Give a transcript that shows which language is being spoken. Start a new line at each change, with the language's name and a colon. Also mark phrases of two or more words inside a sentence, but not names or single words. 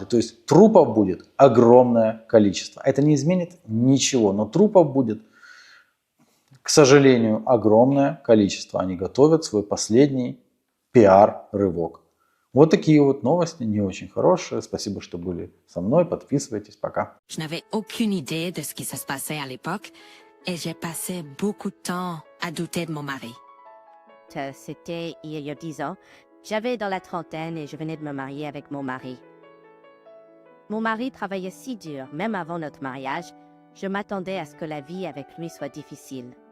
Russian: То есть трупов будет огромное количество. Это не изменит ничего, но трупов будет, к сожалению, огромное количество. Они готовят свой последний пиар-рывок. Вот такие вот новости, не очень хорошие. Спасибо, что были со мной. Подписывайтесь. Пока.
French: Je n'avais aucune idée de ce qui se passait à l'époque et j'ai passé beaucoup de temps à douter de mon mari. C'était il y a 10 ans. J'avais dans la trentaine et je venais de me marier avec mon mari. Mon mari travaillait si dur, même avant notre mariage, je m'attendais à ce que la vie avec lui soit difficile.